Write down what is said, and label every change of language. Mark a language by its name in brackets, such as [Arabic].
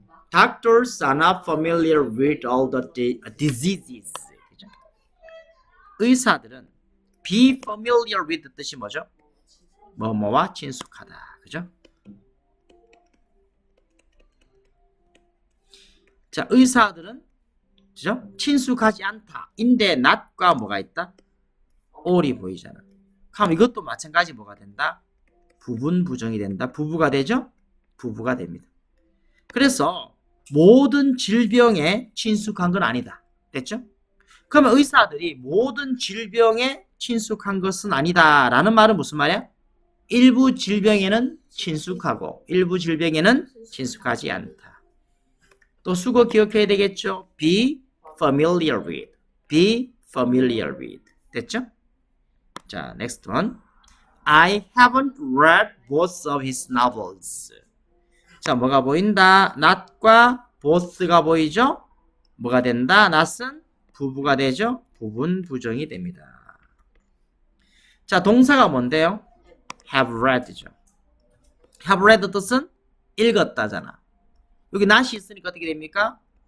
[English] Doctors are not familiar with all the diseases. [Korean] 그죠? 의사들은 be familiar with 뜻이 뭐죠? 뭐뭐와 친숙하다. 그죠? 자, 의사들은 그죠? 친숙하지 않다. 인데 not과 뭐가 있다? all이 보이잖아. 그럼 이것도 마찬가지 뭐가 된다? 부분 부정이 된다. 부부가 되죠? 부부가 됩니다. 그래서 모든 질병에 친숙한 건 아니다. 됐죠? 그러면 의사들이 모든 질병에 친숙한 것은 아니다. 라는 말은 무슨 말이야? 일부 질병에는 친숙하고 일부 질병에는 친숙하지 않다. 또 수거 기억해야 되겠죠? [English] Be familiar with. Be familiar with. [Korean] 됐죠? 자, [English] next one. I haven't read both of his novels. [Korean] 자, 뭐가 보인다? not과 both가 보이죠? 뭐가 된다? not은 부부가 되죠? 부분 부정이 됩니다. 자, 동사가 뭔데요? have read죠. have read 뜻은 읽었다잖아. 여기 not이 있으니까 어떻게 됩니까?